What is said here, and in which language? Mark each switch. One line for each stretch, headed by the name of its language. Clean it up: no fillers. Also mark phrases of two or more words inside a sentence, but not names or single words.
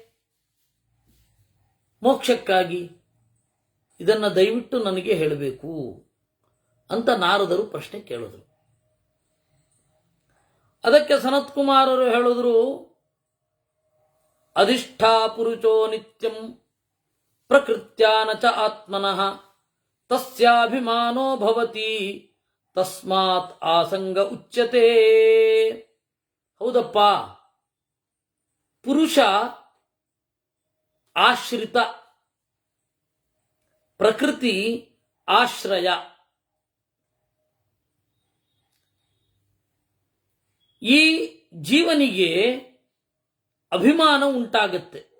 Kannada: ಮೋಕ್ಷಕ್ಕಾಗಿ. ಇದನ್ನ ದಯವಿಟ್ಟು ನನಗೆ ಹೇಳಬೇಕು ಅಂತ ನಾರದರು ಪ್ರಶ್ನೆ ಕೇಳಿದ್ರು. ಅದಕ್ಕೆ ಸನತ್ ಕುಮಾರರು ಹೇಳಿದ್ರು,
Sanskrit: ಅಧಿಷ್ಠಾ ಪುರುಷೋ ನಿತ್ಯಂ ಪ್ರಕೃತ್ಯಾನ ಚ ಆತ್ಮನಃ ತಸ್ಯಾಭಿಮಾನೋ ಭವತಿ ತಸ್ಮಾತ್ ಆಸಂಗ ಉಚ್ಯತೆ.
Kannada: ಹೌದಪ್ಪ, ಪುರುಷ ಆಶ್ರಿತ, ಪ್ರಕೃತಿ ಆಶ್ರಯ. ಈ ಜೀವನಿಗೆ ಅಭಿಮಾನ ಉಂಟಾಗತ್ತೆ.